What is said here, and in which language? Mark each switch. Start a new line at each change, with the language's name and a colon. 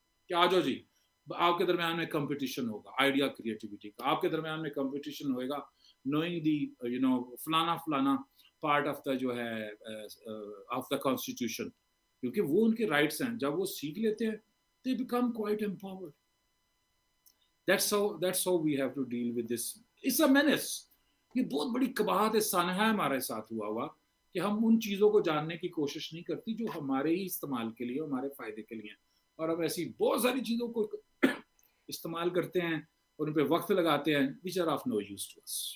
Urdu: کہ آ جاؤ جی, آپ کے درمیان میں کمپٹیشن ہوگا آئیڈیا کریٹیوٹی کا, آپ کے درمیان میں کمپٹیشن ہوئے گا نوئنگ دی فلانا پارٹ آف دا جو ہے آف دا کانسٹیٹیوشن, کیونکہ وہ ان کے رائٹس ہیں. جب وہ سیکھ لیتے ہیں
English: they become quite empowered. That's how we have to deal with this. It's a menace.
Urdu: یہ بہت بڑی قباحت سانحہ ہے ہمارے ساتھ ہوا کہ ہم ان چیزوں کو جاننے کی کوشش نہیں کرتی جو ہمارے ہی استعمال کے لیے, ہمارے فائدے کے لیے, اور ہم ایسی بہت ساری چیزوں کو استعمال کرتے ہیں اور ان پہ وقت لگاتے ہیں
English: which are of no use to us.